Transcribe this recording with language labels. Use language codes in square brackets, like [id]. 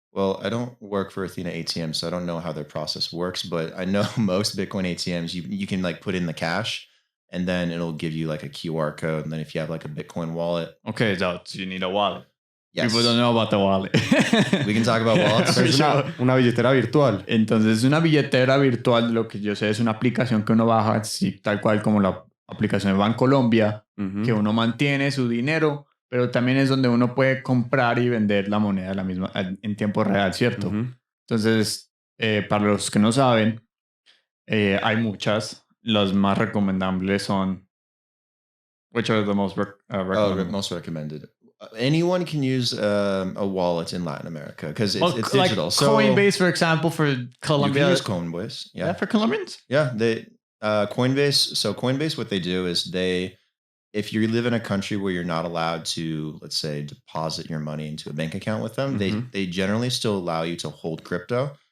[en] Well, I don't work for Athena ATM, so I don't know how their process works. But I know most Bitcoin ATMs, you can like put in the cash, and then it'll give you like a QR code. And then if you have like a Bitcoin wallet. Okay, so you need a wallet. Yes. People don't know about the wallet. We can talk about wallets. [es] Es una billetera virtual. Entonces, una billetera virtual, lo que yo sé, es una aplicación que uno baja, sí, tal cual como la aplicación de Bancolombia, que uno mantiene su dinero, pero también es donde uno puede comprar y vender la moneda la misma en tiempo real, ¿cierto? Entonces, para los que no saben, hay muchas. Las más recomendables son... [en] Which are the most recommended? Most recommended. Anyone can use a wallet in Latin America because it's digital. Like so Coinbase, for example, for Colombia. You can use Coinbase. Yeah, for Colombians. Yeah, they Coinbase. So Coinbase, what they do is if you live in a country where you're not allowed to, let's say, deposit your money into a bank account with them, they generally still allow you to hold crypto.